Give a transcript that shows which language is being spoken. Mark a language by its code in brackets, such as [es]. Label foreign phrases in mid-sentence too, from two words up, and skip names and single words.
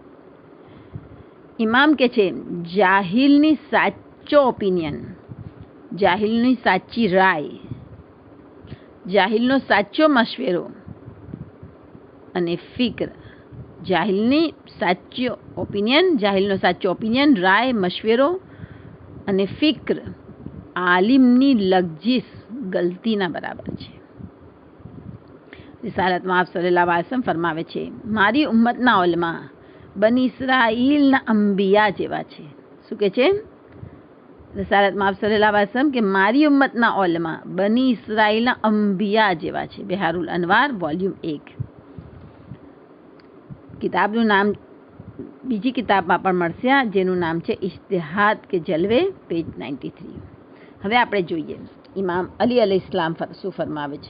[gu] ઇમામ કે છે, જાહિલની સાચો ઓપિનિયન, જાહિલની સાચી રાય, જાહિલનો સાચો મશવરો અને ફિક્ર, જાહિલની સાચો ઓપિનિયન, જાહિલનો સાચો ઓપિનિયન, રાય, મશવરો અને ફિક્ર આલિમની લગજીસ ગલતીના બરાબર છે। રિસાલતમાં આપ [ar] صلى الله عليه وسلم [gu] ફરમાવે છે, મારી ઉમ્મતના ઉલમા બની ઇસ્રાઈલના અંબિયા જેવા છે। શું કહે છે રિસાલતમાં આપ [ar] صلى الله عليه وسلم [gu] કે મારી ઉમ્મતના ઉલમા બની ઇસ્રાઈલના અંબિયા જેવા છે। બિહારુલ અનવાર વોલ્યુમ 1। કિતાબનું નામ બીજી કિતાબમાં પણ મળશે, જેનું નામ છે ઇજ્તિહાદ કે જલવે, પેજ 93। હવે આપણે જોઈએ ઇમામ અલી અલ ઇસ્લામ શું ફરમાવે છે।